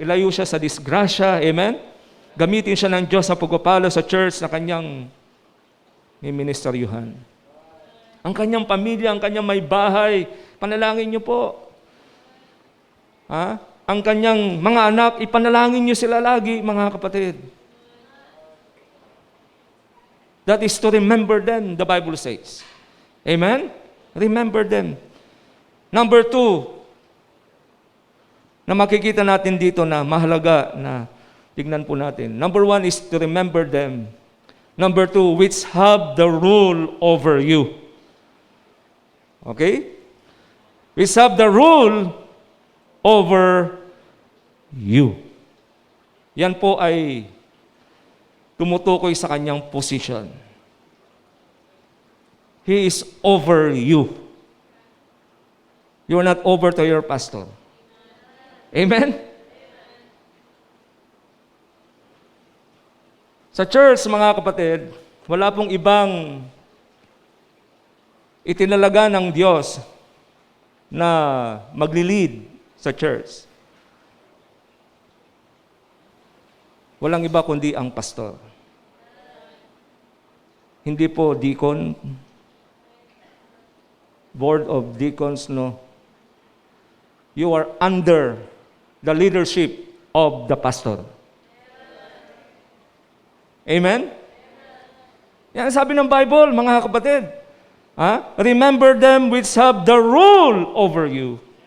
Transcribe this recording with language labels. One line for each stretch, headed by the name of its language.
Filipino: Ilayo siya sa disgrasya. Amen? Gamitin siya ng Diyos sa pagpapalo sa church na kanyang ministeryuhan. Ang kanyang pamilya, ang kanyang may bahay, panalangin nyo po. Ang kanyang mga anak, ipanalangin nyo sila lagi, mga kapatid.
English: That is to remember them, the Bible says. Amen? Remember them.
Filipino: Number 2, na makikita natin dito na mahalaga na tignan po natin.
English: Number 1 is to remember them. Number 2, which have the rule over you. Okay? Which have the rule over you.
Filipino: Yan po ay tumutukoy sa kanyang position.
English: He is over you. You are not over to your pastor. Amen?
Filipino: Sa church, mga kapatid, wala pong ibang itinalaga ng Diyos na magli-lead sa church. Walang iba kundi ang pastor. Hindi po deacon, board of deacons, no.
English: You are under the leadership of the pastor. Amen?
Filipino: Yan ang sabi ng Bible, mga kapatid.
English: Remember them which have the rule over you.